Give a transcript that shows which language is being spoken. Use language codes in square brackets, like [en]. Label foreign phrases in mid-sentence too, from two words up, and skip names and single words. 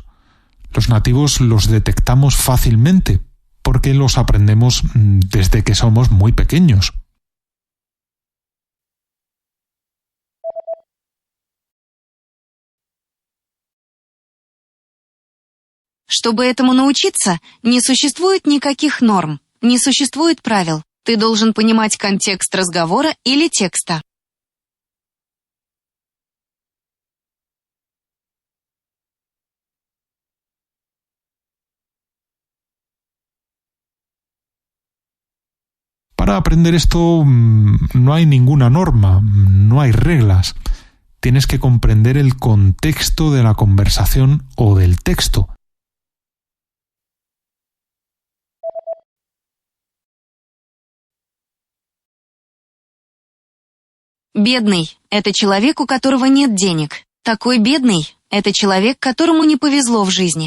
[es] Los nativos los detectamos fácilmente porque los aprendemos desde que somos muy pequeños. [ru] Чтобы этому научиться, не существует никаких норм, не существует правил. Ты должен понимать контекст разговора или текста. [es] Para aprender esto no hay ninguna norma, no hay reglas. Tienes que comprender el contexto de la conversación o del texto. [ru] Бедный – это человек, у которого нет денег. Такой бедный – это человек, которому не повезло в жизни.